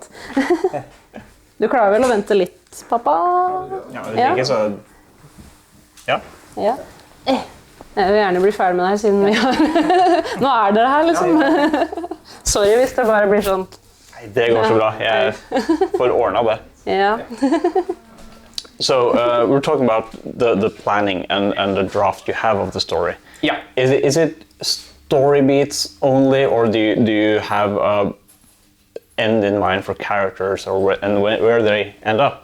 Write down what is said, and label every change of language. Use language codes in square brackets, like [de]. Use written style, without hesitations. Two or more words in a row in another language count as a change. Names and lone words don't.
[no] Du klarer vel å vente litt, pappa? Ja, det er ikke så... Ja. Jeg vil gjerne bli ferdig med det her, siden vi har... Nå er dere her, liksom. Sorry hvis det bare blir sånn. Nei, det går så bra. Jeg får ordnet det. Ja. [en] So we're talking about the planning and the draft you have of the story. Yeah. Is it story beats only, or do you have end in mind for characters, or where they end up?